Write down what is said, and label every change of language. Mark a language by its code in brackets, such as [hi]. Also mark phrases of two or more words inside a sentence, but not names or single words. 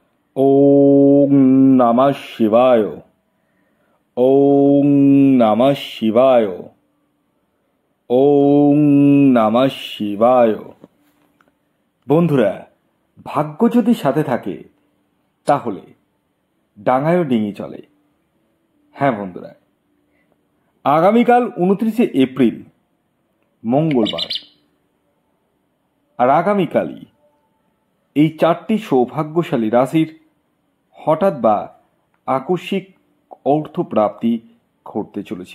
[sa] ওম নমঃ শিবায়। ওম নমঃ শিবায়। ওম নমঃ শিবায়। [bn] বন্ধুরা, ভাগ্য যদি সাথে থাকে তাহলে ডাঙায়ও ডিঙি চলে। হ্যাঁ বন্ধুরা, আগামীকাল 29শে এপ্রিল মঙ্গলবার, আর আগামীকালই এই 4টি সৌভাগ্যশালী রাশির হঠাৎ বা আকস্মিক অর্থপ্রাপ্তি ঘটতে চলেছে।